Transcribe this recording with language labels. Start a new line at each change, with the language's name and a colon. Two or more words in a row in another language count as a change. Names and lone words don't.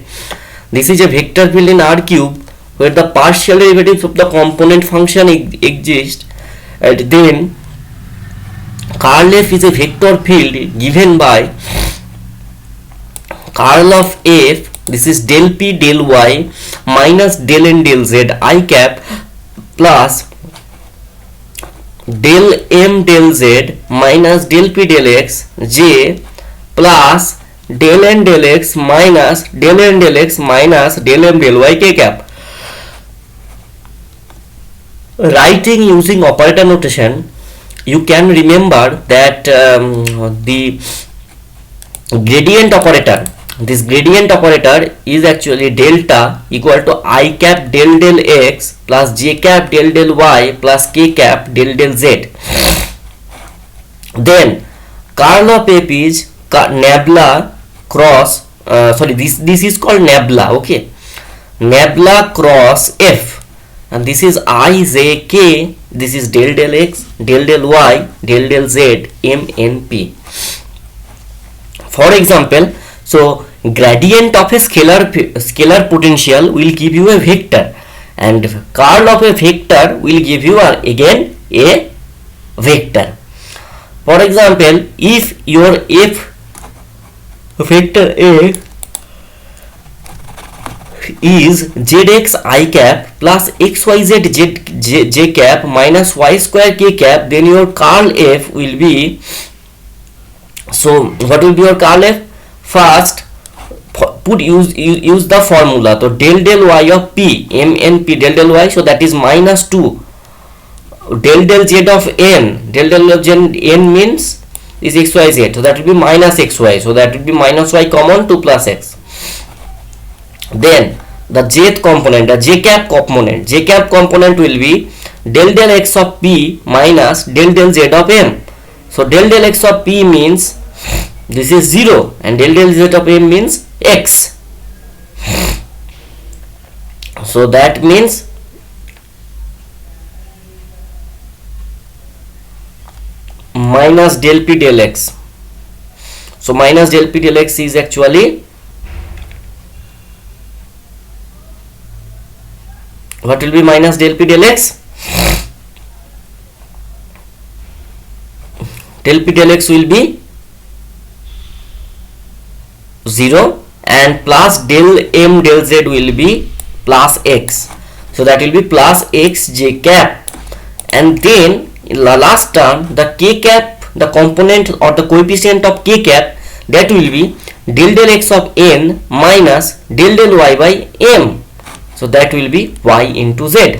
English: This is a vector field in R cube where the partial derivatives of the component function exist, and then curl F is a vector field given by curl of F. This is del p del y minus del n del z I cap plus del m del z minus del p del x j plus del n del x minus del n del x minus del m del y k cap. Writing using operator notation, you can remember that the gradient operator, this gradient operator is actually delta equal to I cap del del x plus j cap del del y plus k cap del del z. Then curl of F is nabla cross this is called nabla, okay, nabla cross F, and this is I j k, this is del del x del del y del del z m n p. For example, so gradient of a scalar potential will give you a vector, and curl of a vector will give you again a vector. For example, if your F vector A is zx I cap plus xyz j cap minus y square k cap, then your curl F will be, so what will be your curl F? First use the formula, so del del y of p m n p del del y, so that is minus 2 del del z of n, del del of n means is xyz, so that will be minus xy, so that will be minus y common 2 plus x. Then the jth component, the j cap component will be del del x of p minus del del z of m. So del del x of p means this is 0 and del del z of m means x, so that means minus del p del x. So minus del p del x is actually, what will be minus del p del x? Del p del x will be 0 and plus del m del z will be plus x, so that will be plus x j cap, and then in the last term the k cap, the component or the coefficient of k cap, that will be del del x of n minus del del y by m, so that will be y into z.